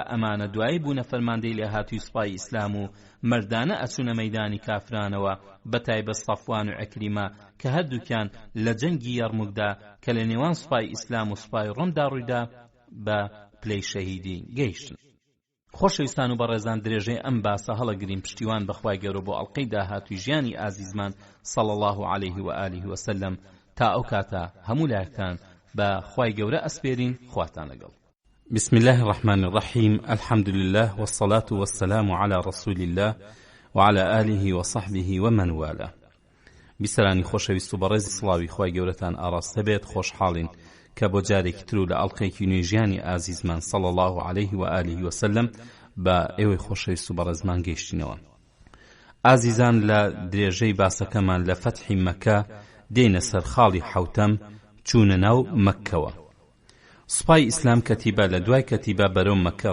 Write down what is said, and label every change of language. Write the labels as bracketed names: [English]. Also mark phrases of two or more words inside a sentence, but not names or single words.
[Central Kurdish] ئەمانە دوایی بوونە فەرماندەی لێهاتووی سوپای ئیسلام و مەردانە ئەچوونە مەیدانی کافرانەوە بەتایبەت سەفوان و عیکریمە کە هەردووکیان لە جەنگی یەرموکدا کە لە نێوان سوپای ئیسلام و سوپای ڕۆمدا ڕوویدا بە پلەی شەهیدی گەیشتن خۆشەویستان و بەڕێزان درێژەی ئەم باسە هەڵەگرین پشتیوان بەخوای گەورە بۆ ئەڵقەی داهاتووی ژیانی ئازیزمان [Arabic] صلی الله عليه و آله وسلم [Central Kurdish] تا ئەو کاتە هەموو لایەکتان بە خوای گەورە ئەسپێرین خواتان لەگەڵ [Arabic] بسم الله الرحمن الرحيم الحمد لله والصلاة والسلام على رسول الله وعلى آله وصحبه ومن والاه [Central Kurdish] بسرانی خۆشەویست و بەڕێزی سڵاوی خوای گەورەتان ئاڕاستە بێت خۆشحاڵین کە بۆ جارێکی تر و لە ئەڵقەیەکی نوێی ژیانی ئازیزمان [Arabic] صلی الله عليه و آله وسلم [Central Kurdish] بە ئێوەی خۆشەویست و بەڕێزمان گەیشتینەوە ئازیزان لە درێژەی باسەکەمان لە فەتحی مەکە دێنە سەر خاڵی حەوتەم چوونە ناو مەککەوە سوپای ئیسلام کەتیبە لە دوای کەتیبە بەرەو مەککە